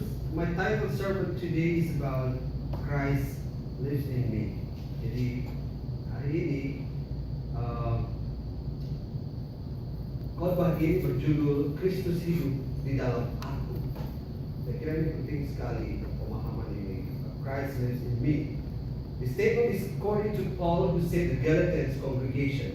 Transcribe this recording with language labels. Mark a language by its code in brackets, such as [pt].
[en] My title sermon today is about Christ lives in me. [id] Jadi hari ini khotbah ini berjudul Kristus hidup di dalam aku. Saya kira ini penting sekali pemahaman ini. [en] Christ lives in me. The statement is according to Paul who said the Galatian congregation.